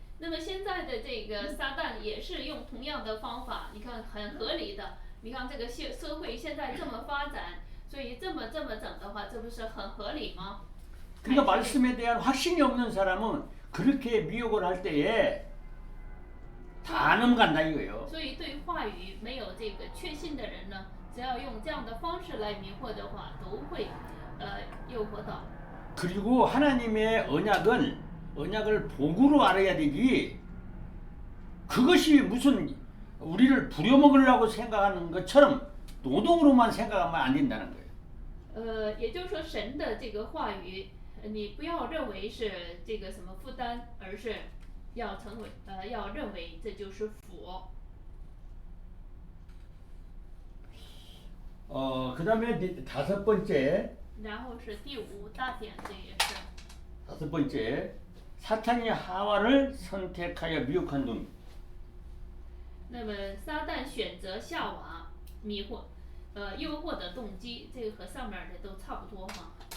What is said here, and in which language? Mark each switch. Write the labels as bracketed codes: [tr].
[zh] 那么现在的这个撒旦也是用同样的方法，你看很合理的。你看这个社会现在这么发展，所以这么整的话，这不是很合理吗？ [ko] 그러니까 말씀에 대한 확신이 없는 사람은 그렇게 미혹을 할 때에 다 넘어간다 이거예요. [zh] 所以对话语没有这个确信的人呢，只要用这样的方式来迷惑的话，都会诱惑到。 [ko] 그리고 하나님의 언약을 복으로 알아야 되지. 그것이 무슨 우리를 부려먹으려고 생각하는 것처럼 노동으로만 생각하면 안 된다는 거예요. [zh] 也就是说，神的这个话语，你不要认为是这个什么负担，而是要要认为这就是福。 [ko] 그다음에 다섯 번째. [zh] 然后是第五大点，这也是。 [ko] 다섯 번째, 사탄이 하와를 선택하여 미혹한 동. [zh] 那么撒旦选择夏娃迷惑，诱惑的动机，这个和上面的都差不多嘛。